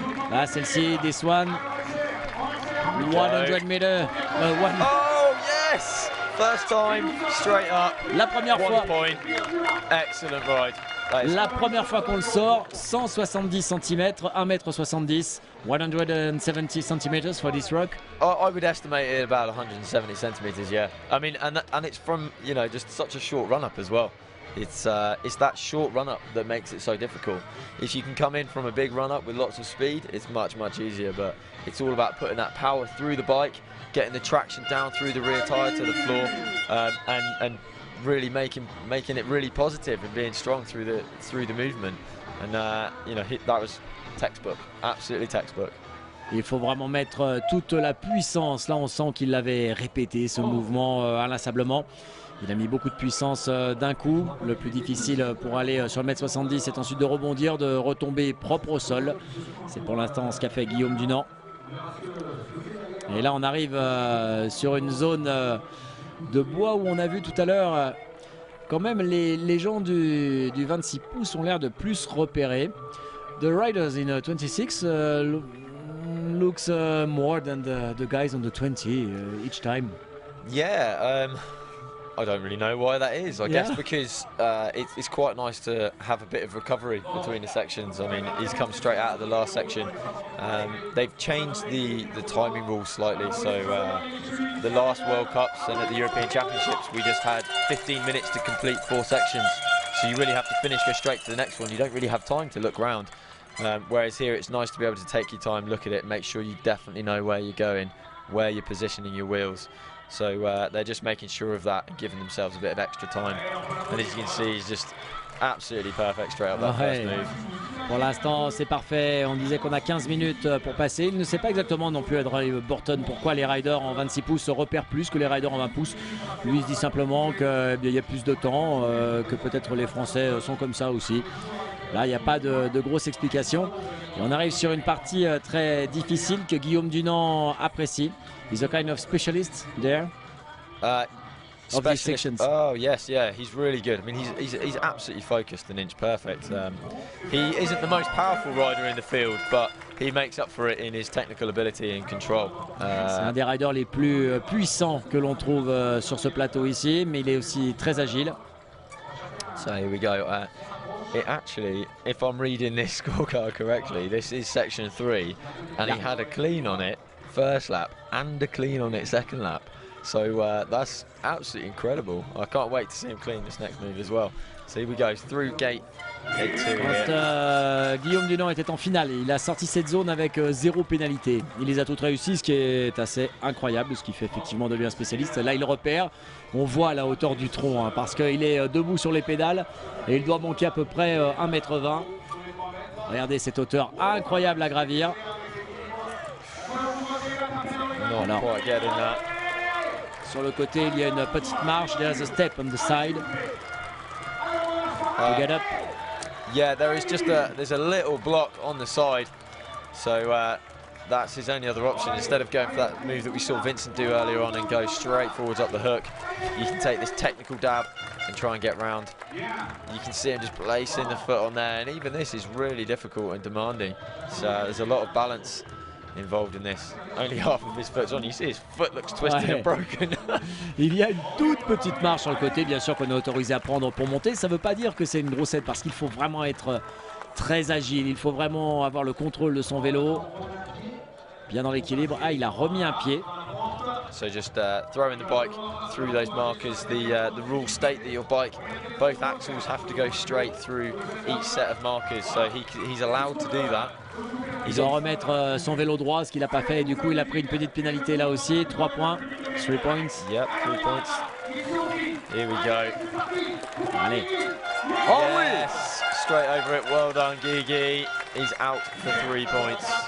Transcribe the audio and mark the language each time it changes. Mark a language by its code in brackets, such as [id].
[fr] Là, celle-ci, des Swan. 100 meter. [en] Oh yes! First time, straight up. [fr] La première fois. [en] 1 point. Excellent ride. [fr] La première fois qu'on le sort, 170 cm, 1m70, 170 cm [en] for this rock. I would estimate it about 170 centimeters, yeah. I mean, and it's from, you know, just such a short run up as well. It's that short run up that makes it so difficult. If you can come in from a big run up with lots of speed, it's much easier, but it's all about putting that power through the bike, getting the traction down through the rear tire to the floor, and really making it really positive and being strong through the movement. And you know, that was textbook, absolutely textbook. [fr] Il faut vraiment mettre toute la puissance. Là, on sent qu'il l'avait répété, ce mouvement inlassablement. Il a mis beaucoup de puissance d'un coup. Le plus difficile pour aller sur le mètre 70, c'est ensuite de rebondir, de retomber propre au sol. C'est pour l'instant ce qu'a fait Guillaume Dunant. Et là, on arrive sur une zone de bois où on a vu tout à l'heure quand même les gens du 26 pouces ont l'air de plus repérer. [en] The riders in 26 looks more than the guys on the 20 each time. Yeah, I don't really know why that is. I guess because it's quite nice to have a bit of recovery between the sections. I mean, he's come straight out of the last section. They've changed the timing rules slightly. So the last World Cups and at the European Championships, we just had 15 minutes to complete 4 sections. So you really have to finish, go straight to the next one. You don't really have time to look round. Whereas here, it's nice to be able to take your time, look at it, make sure you definitely know where you're going, where you're positioning your wheels. So they're just making sure of that and giving themselves a bit of extra time. And as you can see, he's just absolutely perfect straight up that first move. [fr] Pour l'instant, c'est parfait. On disait qu'on a 15 minutes pour passer. Il ne sait pas exactement non plus, Adrien Burton, pourquoi les riders en 26 pouces se repèrent plus que les riders en 20 pouces. Lui, il se dit simplement qu'il y a plus de temps, que peut-être les Français sont comme ça aussi. Là, il n'y a pas de grosse explication. Et on arrive sur une partie très difficile que Guillaume Dunant apprécie. [en] He's a kind of specialist there. Of these sections. Oh yes, yeah, he's really good. I mean, he's absolutely focused and inch perfect. He isn't the most powerful rider in the field, but he makes up for it in his technical ability and control. [fr] C'est un des riders les plus puissants que l'on trouve sur ce plateau ici, mais il est aussi très agile. [en] So here we go. It actually, if I'm reading this scorecard correctly, this is section 3, and he had a clean on it first lap and a clean on it second lap. So that's absolutely incredible. I can't wait to see him clean this next move as well. So here we go, through gate 2 [fr] Quand Guillaume Dunant était en finale, il a sorti cette zone avec 0 pénalité. Il les a toutes réussies, ce qui est assez incroyable, ce qui fait effectivement de lui un spécialiste. Là, il repère. On voit la hauteur du tronc, parce qu'il est debout sur les pédales et il doit manquer à peu près 1,20 m. Regardez cette hauteur incroyable à gravir. [en] Not quite getting that. [fr] Sur le côté, il y a une petite marche. [en] There's a step on the side. To get up. Yeah, there's a little block on the side. So that's his only other option. Instead of going for that move that we saw Vincent do earlier on and go straight forwards up the hook, you can take this technical dab and try and get round. You can see him just placing the foot on there, and even this is really difficult and demanding. So there's a lot of balance involved in this. Only half of his foot's on. You see his foot looks twisted and broken. [fr] Il y a une toute petite marche sur le côté, bien sûr qu'on est autorisé à prendre pour monter. Ça ne veut pas dire que c'est une grosse aide, parce qu'il faut vraiment être très agile. Il faut vraiment avoir le contrôle de son vélo. Bien dans l'équilibre. Ah, il a remis un pied. [en] So just throwing the bike through those markers. The rules state that your bike, both axles have to go straight through each set of markers. So he's allowed to do that. [fr] Il doit remettre son vélo droit, ce qu'il n'a pas fait. Et du coup, il a pris une petite pénalité là aussi. 3 points. 3 points. [en] Yep, 3 points. Here we go. [fr] Allez. [en] Oh yes, straight over it. Well done, Guigui. He's out for 3 points.